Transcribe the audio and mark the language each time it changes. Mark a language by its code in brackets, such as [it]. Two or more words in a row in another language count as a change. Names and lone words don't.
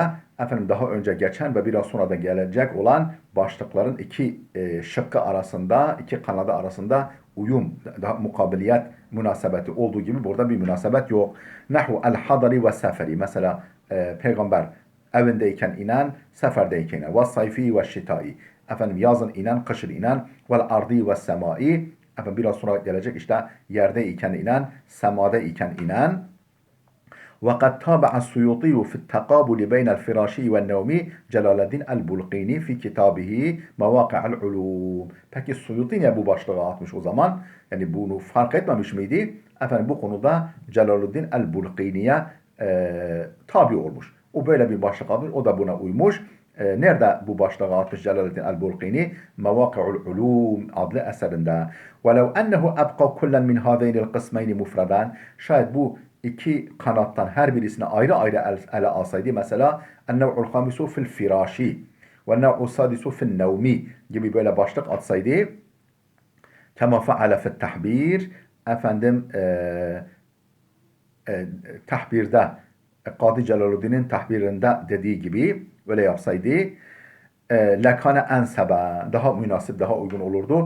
[tr] Efendim daha önce geçen ve biraz sonra da gelecek olan başlıkların iki şıkkı arasında, iki kanadı arasında uyum, daha mukabiliyet münasebeti olduğu gibi burada bir münasebet yok. [ar] نحو الحضري و السفري. [tr] Mesela peygamber evindeyken inen, seferdeyken inen. [ar] و الصيفي و الشتائي. [tr] Efendim yazın inen, kışın inen. [ar] و الأرضي و السمائي. [tr] Efendim biraz sonra gelecek işte yerde iken inen, semada iken inen. [ar] وقد تابع السيوطي في التقابل بين الفراشي والنوم جلال الدين el-Bulqini في كتابه مواقع العلوم. [tr] Peki Suyuti niye bu başlığı atmış o zaman? Yani bunu fark etmemiş miydi? Efendim bu konuda Celaluddin el-Bulqini'ye tabi olmuş. O böyle bir başlık atmış, o da buna uymuş. Nerede bu başlığı atmış Celaluddin el-Bulqini? Mevâki'ul Ulûm adlı eserinde. [ar] وَلَوْ أَنَّهُ أَبْقَى كُلًّا مِنْ هَذَيْنِ الْقِسْمَيْنِ مُفْرَدًا. [tr] Şayet bu iki kanattan her birisini ayrı ayrı ele alsaydı, mesela [ar] النوع الخامس في الفراش و النوع السادس في النوم [tr] gibi böyle başlık atsaydı, [ar] كما فعل في التحبير, [tr] efendim tahbirde Kadı Celaluddin'in tahbirinde dediği gibi böyle yapsaydı [ar] لكان أنسب [tr] daha münasip, daha uygun olurdu.